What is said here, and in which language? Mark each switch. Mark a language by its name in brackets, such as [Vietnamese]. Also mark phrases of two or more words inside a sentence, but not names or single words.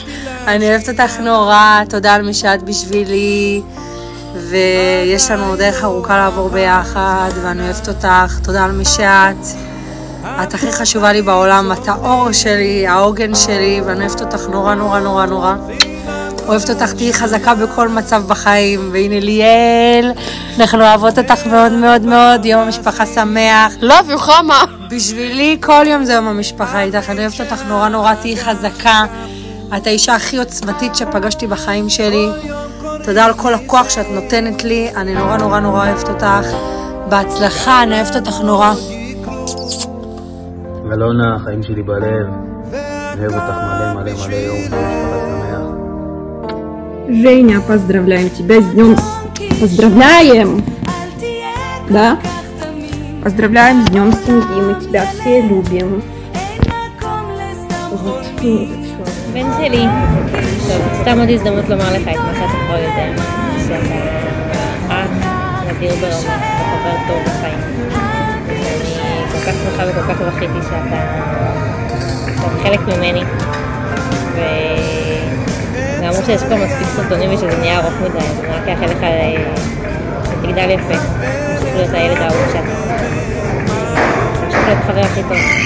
[Hebrew] אני אוהבת אותך נורא, תודה על מי שאת בשבילי, ויש לנו דרך ארוכה לעבור ביחד, ואני אוהבת אותך, תודה על מי שאת. את הכי חשובה לי בעולם, את האור שלי, העוגן שלי, ואני אוהבת אותך נורא נורא נורא נורא. אוהבת אותך, תהי חזקה בכל מצב בחיים, והנה ליאל, אנחנו אוהבות אותך מאוד מאוד מאוד, יום המשפחה שמח. [English] Love you, [Hebrew] חמה. בשבילי כל יום זה יום המשפחה איתך, אני אוהבת אותך נורא נורא, תהי חזקה. את האישה הכי עוצמתית שפגשתי בחיים שלי. תודה על כל הכוח שאת נותנת לי, אני נורא נורא נורא אוהבת אותך. בהצלחה, אני אוהבת אותך נורא. אלונה, החיים שלי בלב, אני אוהב אותך מלא מלא מלא, יום משפחה שמח. [Russian] Женя, поздравляем тебя с днем. Поздравляем! Да? Поздравляем с днем семьи, мы тебя все любим. Вот. [Hebrew] בן שלי, טוב, סתם עוד הזדמנות לומר לך את מה שאתה כבר יודע, שאתה אח נדיר ברמה, אתה חבר טוב בחיים. ואני כל כך שמחה וכל כך זכיתי שאתה חלק ממני, ואמרו שיש פה מספיק סרטונים ושזה נהיה ארוך מדי, אז אני רק אאחל לך שתגדל יפה, תמשיך להיות הילד האהוב שאתה, תמשיך להיות חבר הכי טוב.